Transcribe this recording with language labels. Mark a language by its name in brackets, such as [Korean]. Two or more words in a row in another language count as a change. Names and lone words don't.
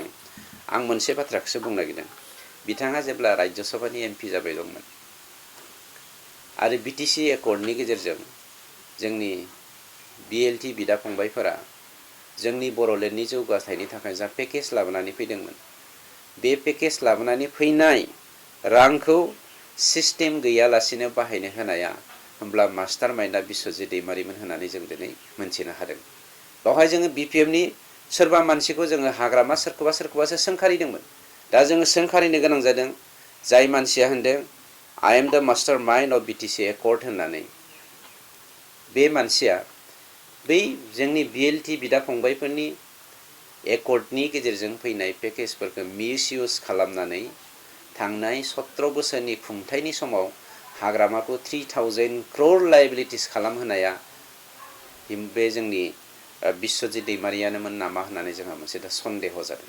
[Bodo] आं मोनसे बाथ्राखौसो बुंनो नागिरदों। बिथाङा जेब्ला राज्य सभानि MP जाबाय दंमोन आरो BTC एकर्डनि गेजेरजों जोंनि BLT बिदा फंबायफोरा जोंनि बड'लेण्डनि जौगाथायनि थाखाय जा पेकेज लाबोनानै फैदोंमोन, बे पेकेज लाबोनानै फैनाय रांखौ सिस्टेम गैयालासिनो बाहायनो होनाया होमब्ला [English] master mind [Bodo] बिस्वजित दैमारिमोन होननानै जों दिनै मोनथिनो हादों। बेवहाय जोङो BPFनि सोरबा मानसिखौ जोङो हाग्रामा सोरखौबासो सोंखारिदोंमोन। दा जोङो सोंखारिनो गोनां जादों, जाय मानसिया होनदों [English] I am the master mind of BTC [Bodo] एकर्ड होननानै। बे मानसिया बै जोंनि BLT बिदा फंबायफोरनि एकर्डनि गेजेरजों फैनाय पेकेजफोरखौ मिसइउज खालामनानै थांनाय 17 बोसोरनि खुंथायनि समाव हाग्रामाखौ 3000 crore लाइबिलिटिस खालामहोनाया बे जोंनि बिस्वजित दैमारियानोमोन नामा होननानै जोंहा मोनसे दा सन्देह जादों।